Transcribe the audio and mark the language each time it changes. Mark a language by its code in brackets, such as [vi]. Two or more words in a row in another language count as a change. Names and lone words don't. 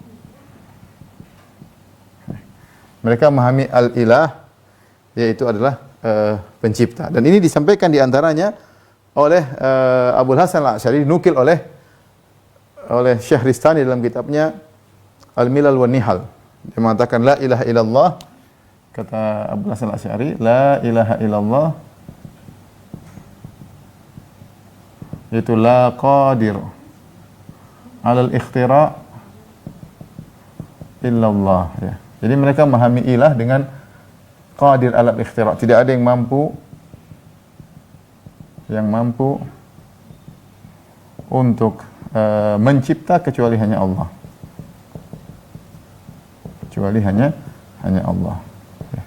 [id] Mereka memahami al-ilah yaitu adalah pencipta. Dan ini disampaikan di antaranya oleh Abul Hasan Al-Asy'ari, dinukil oleh Syahristani dalam kitabnya Al-Milal wan Nihal. Dia mengatakan [ar] لا إله إلا الله, [id] kata Abul Hasan Al-Asy'ari, [ar] لا إله إلا الله yaitu لا قادر على الاختراع إلا الله ya. [id] Jadi mereka memahami ilah dengan [ar] قادر على الاختراع, [id] tidak ada yang mampu untuk mencipta kecuali hanya Allah. Kecuali hanya Allah. Ya.